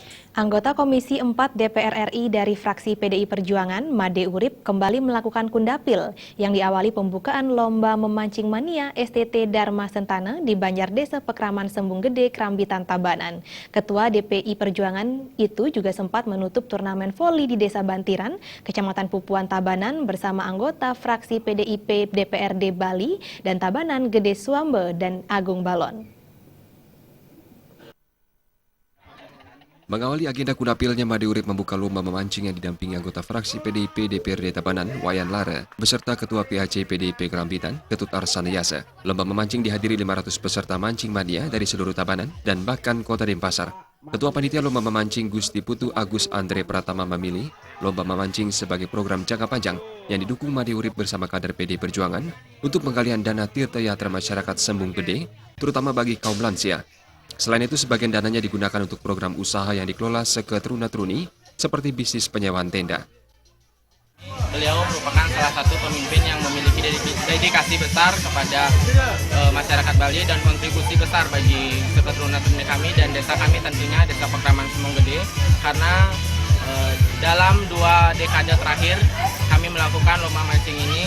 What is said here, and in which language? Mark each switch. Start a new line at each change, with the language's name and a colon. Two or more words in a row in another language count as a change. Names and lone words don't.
Indonesian: Anggota Komisi 4 DPR RI dari fraksi PDI Perjuangan, Made Urip, kembali melakukan kundapil yang diawali pembukaan Lomba Memancing Mania STT Dharma Sentana di Banjar Desa Pekraman Sembung Gede, Krambitan, Tabanan. Ketua DPI Perjuangan itu juga sempat menutup turnamen voli di Desa Bantiran, Kecamatan Pupuan, Tabanan bersama anggota fraksi PDIP DPRD Bali dan Tabanan, Gede Suambe, dan Agung Balon. Mengawali agenda kundapilnya, Made Urip membuka lomba memancing yang didampingi anggota fraksi PDIP DPRD Tabanan, Wayan Lara, beserta Ketua PHC PDIP Krambitan, Ketut Arsanayasa. Lomba memancing dihadiri 500 peserta mancing mania dari seluruh Tabanan dan bahkan Kota Denpasar. Ketua Panitia Lomba Memancing Gusti Putu Agus Andre Pratama memilih lomba memancing sebagai program jangka panjang yang didukung Made Urip bersama kader PDI Perjuangan untuk penggalian dana tirta yatra masyarakat Sembung Gede, terutama bagi kaum lansia. Selain itu, sebagian dananya digunakan untuk program usaha yang dikelola Seketruna-Truni, seperti bisnis penyewaan tenda. Beliau merupakan salah satu pemimpin yang memiliki dedikasi besar kepada masyarakat Bali dan kontribusi besar bagi Seketruna-Truni kami dan desa kami, tentunya Desa Pekraman Sembung Gede, karena dalam 2 dekade terakhir kami melakukan lomba mancing ini.